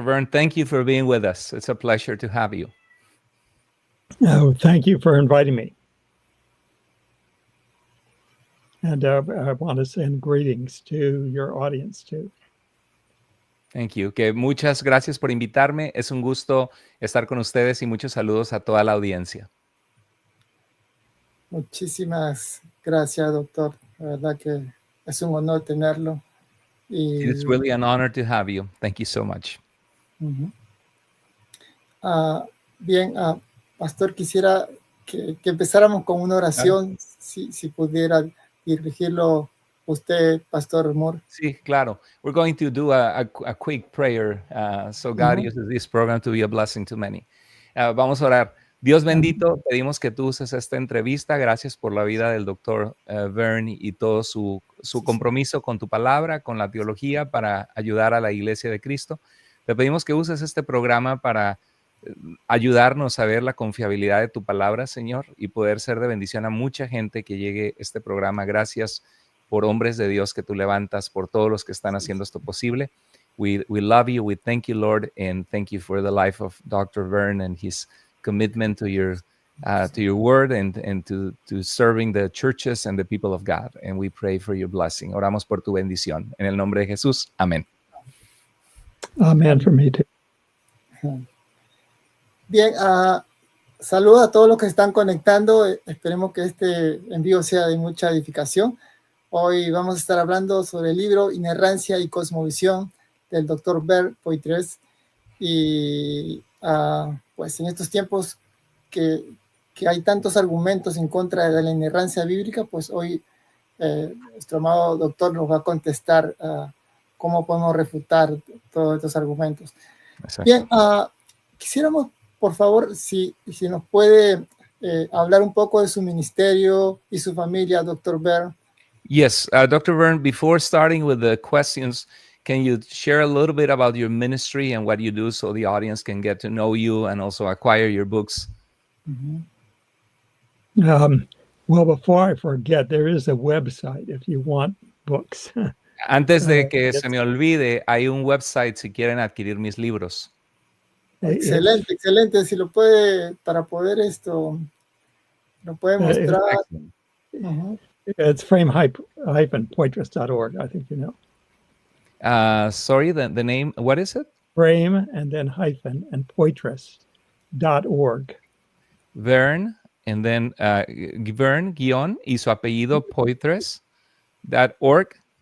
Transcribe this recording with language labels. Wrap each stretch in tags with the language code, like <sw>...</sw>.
<en>Verne, thank you for being with us. It's a pleasure to have you. Oh, thank you for inviting me. And I want to send greetings to your audience too. Thank you.</en> <es>Que muchas gracias por invitarme. Es un gusto estar con ustedes y muchos saludos a toda la audiencia. Muchísimas gracias, doctor. La verdad que es un honor tenerlo.</es> <en>It's really an honor to have you. Thank you so much.</en> <es>Bien, pastor, quisiera que empezáramos con una oración, si pudiera dirigirlo usted, pastor Moore. Sí, claro.</es> <en>We're going to do a quick prayer, so God uses this program to be a blessing to many.</en> <es>Vamos a orar. Dios bendito, pedimos que tú uses esta entrevista. Gracias por la vida del doctor Verne y todo su compromiso con tu palabra, con la teología, para ayudar a la Iglesia de Cristo. Te pedimos que uses este programa para ayudarnos a ver la confiabilidad de tu palabra, Señor, y poder ser de bendición a mucha gente que llegue a este programa. Gracias por hombres de Dios que tú levantas, por todos los que están haciendo esto posible.</es> <en>We love you, we thank you, Lord, and thank you for the life of Dr. Verne and his commitment to your word and to serving the churches and the people of God. And we pray for your blessing.</en> <es>Oramos por tu bendición. En el nombre de Jesús. Amén.</es> <en>Amen for me too.</en> <es>Bien, saludos a todos los que están conectando. Esperemos que este envío sea de mucha edificación. Hoy vamos a estar hablando sobre el libro Inerrancia y Cosmovisión del doctor Barry Poiter. Y pues en estos tiempos que hay tantos argumentos en contra de la inerrancia bíblica, pues hoy nuestro amado doctor nos va a contestar cómo podemos refutar todos estos argumentos. Exacto. Bien, quisiéramos, por favor, si nos puede hablar un poco de su ministerio y su familia, Dr. Byrne.</es> <en>Yes, Dr. Verne, before starting with the questions, can you share a little bit about your ministry and what you do so the audience can get to know you and also acquire your books? Well, before I forget, there is a website if you want books.</en> <es>Antes de que se me olvide, hay un website si quieren adquirir mis libros. Excelente, excelente. Si lo puede, para poder lo puede mostrar.</es> <en>It's frame-poitras.org, I think you know. Sorry, the name, what is it? Frame and then hyphen and poitras.org.</en> <es>Verne, and then Verne, guión, y su apellido Poitres.org.</es>